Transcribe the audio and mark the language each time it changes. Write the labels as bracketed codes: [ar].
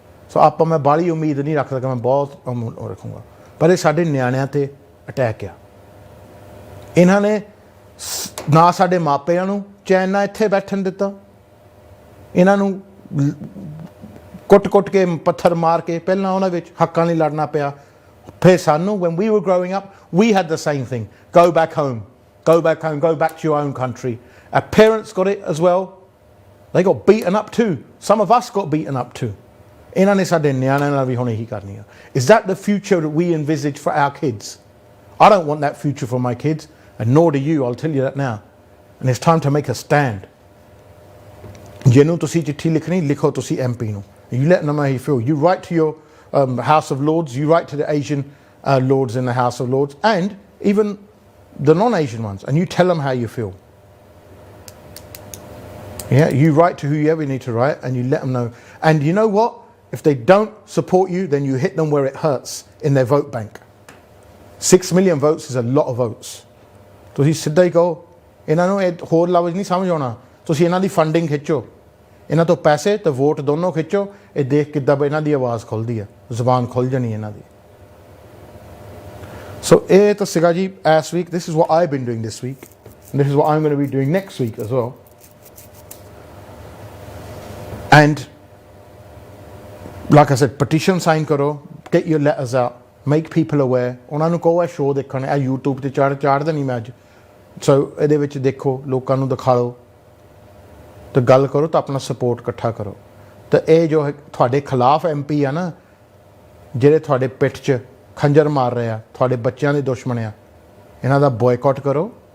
[pa] ਸੋ ਆਪਾਂ ਮੈਂ ਬਾਹਲੀ ਉਮੀਦ ਨਹੀਂ ਰੱਖ ਸਕਦਾ ਮੈਂ ਬਹੁਤ ਰੱਖੂੰਗਾ। ਪਰ ਇਹ ਸਾਡੇ ਨਿਆਣਿਆਂ 'ਤੇ ਅਟੈਕ ਆ। ਇਹਨਾਂ ਨੇ ਨਾ ਸਾਡੇ ਮਾਪਿਆਂ ਨੂੰ ਚੈਨ ਨਾਲ ਇੱਥੇ ਬੈਠਣ ਦਿੱਤਾ, ਇਹਨਾਂ ਨੂੰ ਕੁੱਟ ਕੇ ਪੱਥਰ ਮਾਰ ਕੇ ਪਹਿਲਾਂ ਉਹਨਾਂ ਵਿੱਚ ਹੱਕਾਂ ਲਈ ਲੜਨਾ ਪਿਆ। ਫਿਰ ਸਾਨੂੰ [en] when we were growing up we had the same thing, go back home, go back home, go back to your own country. Our parents got it as well, they got beaten up too, some of us got beaten up too. [pa] ਇਹਨਾਂ ਨੇ ਸਾਡੇ ਨਿਆਣਿਆਂ ਨਾਲ ਵੀ ਹੁਣ ਇਹੀ ਕਰਨੀ ਆ। [en] Is that the future that we envisage for our kids? I don't want that future for my kids, and nor do you, I'll tell you that now. And it's time to make a stand. [pa] ਜਿਹਨੂੰ ਤੁਸੀਂ ਚਿੱਠੀ ਲਿਖਣੀ ਲਿਖੋ ਤੁਸੀਂ MP ਨੂੰ। [en] You let them know how you feel. You write to your House of Lords, you write to the Asian Lords in the House of Lords, and even the non-Asian ones, and you tell them how you feel. Yeah, you write to whoever you need to write, and you let them know. And you know what? If they don't support you, then you hit them where it hurts, in their vote bank. 6 million votes is a lot of votes. [pa] ਤੁਸੀਂ ਸਿੱਧਾ ਹੀ ਕਹੋ ਇਹਨਾਂ ਨੂੰ, ਇਹ ਹੋਰ ਲਫ਼ਜ਼ ਨਹੀਂ ਸਮਝ ਆਉਣਾ। ਤੁਸੀਂ ਇਹਨਾਂ ਦੀ ਫੰਡਿੰਗ ਖਿੱਚੋ, ਇਹਨਾਂ ਤੋਂ ਪੈਸੇ ਤੇ ਵੋਟ ਦੋਨੋਂ ਖਿੱਚੋ। ਇਹ ਦੇਖ ਕਿੱਦਾਂ ਇਹਨਾਂ ਦੀ ਆਵਾਜ਼ ਖੁੱਲ੍ਹਦੀ ਆ, ਜ਼ੁਬਾਨ ਖੁੱਲ੍ਹ ਜਾਣੀ ਇਹਨਾਂ ਦੀ। ਸੋ ਇਹ ਤਾਂ ਸੀਗਾ ਜੀ ਇਸ week. [en] This is what I been doing this week, this is what I am going to be doing next week as well. And like I said, petition sign [pa] ਕਰੋ, [en] get your letters out, make people aware. [pa] ਉਹਨਾਂ ਨੂੰ ਕਹੋ ਇਹ show ਦੇਖਣ, ਇਹ YouTube ਤੇ ਚਾੜ ਦੇਣੀ ਮੈਂ ਅੱਜ। ਸੋ ਇਹਦੇ ਵਿੱਚ ਦੇਖੋ, ਲੋਕਾਂ ਨੂੰ ਦਿਖਾਓ ਤੇ ਗੱਲ ਕਰੋ ਤਾਂ ਆਪਣਾ ਸਪੋਰਟ ਇਕੱਠਾ ਕਰੋ। ਤੇ ਇਹ ਜੋ ਤੁਹਾਡੇ ਖਿਲਾਫ MP ਆ ਨਾ, ਜਿਹੜੇ ਤੁਹਾਡੇ ਪਿੱਠ 'ਚ ਖੰਜਰ ਮਾਰ ਰਹੇ ਆ, ਤੁਹਾਡੇ ਬੱਚਿਆਂ ਦੇ ਦੁਸ਼ਮਣ ਆ, ਇਹਨਾਂ ਦਾ ਬॉयकॉट ਕਰੋ।